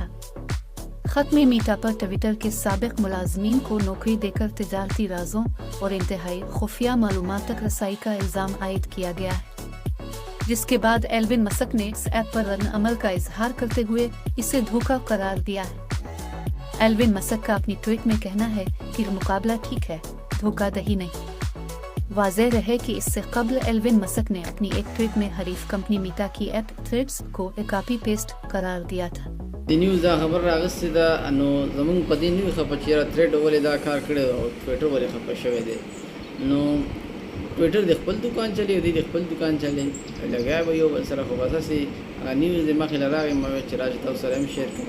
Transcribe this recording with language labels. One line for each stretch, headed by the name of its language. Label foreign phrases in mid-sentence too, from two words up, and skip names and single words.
Urdu: خط میں میٹا پر ٹوئٹر کے سابق ملازمین کو نوکری دے کر تجارتی رازوں اور انتہائی خفیہ معلومات تک رسائی کا الزام عائد کیا گیا ہے، جس کے بعد ایلون مسک نے اس ایپ پر ردعمل کا اظہار کرتے ہوئے اسے دھوکہ قرار دیا ہے. ایلون مسک کا اپنی ٹویٹ میں کہنا ہے کہ مقابلہ ٹھیک ہے، دھوکا دھڑی نہیں. واضح رہے کہ اس سے قبل ایلون مسک نے اپنی ایک ٹویٹ میں حریف کمپنی میٹا کی ایپ تھریڈز کو
English: copy paste
Urdu: قرار دیا تھا.
Pashto: د نیوز دا خبر راغستی ده، نو زمونږ په دې نوی خفه چې یاره تھریډ ولې دا کار کړی او ټویټر ولې خفه شوی دی. نو ټویټر د خپل دوکان چلی او دی د خپل دوکان چلی لګیا به یو بل سره، خو بس هسې نیوز د مخې له راغی، ما ویل چې راشي تاسو سره هم شیر کړم.